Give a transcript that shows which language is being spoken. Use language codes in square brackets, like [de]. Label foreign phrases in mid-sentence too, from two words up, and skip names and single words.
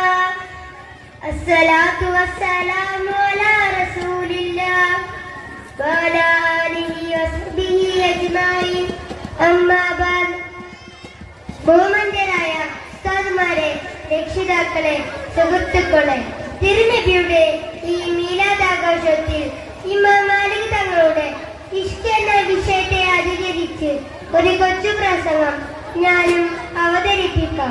[ar] الصلاة والسلام على رسول الله. وعلى آله وصحبه أجمعين. أما بعد. [ml] ബഹുമാന്യരായ ഉസ്താദുമാരെ, രക്ഷിതാക്കളെ, സുഹൃത്തുക്കളെ, തിരുനബിയുടെ ഈ മീലാദാഘോഷത്തിൽ ഇമാം മാലിക് തങ്ങളുടെ ഇഷ്ക് എന്ന വിഷയത്തെ അധികരിച്ച് ഒരു കൊച്ചു പ്രസംഗം ഞാനും അവതരിപ്പിക്കാം.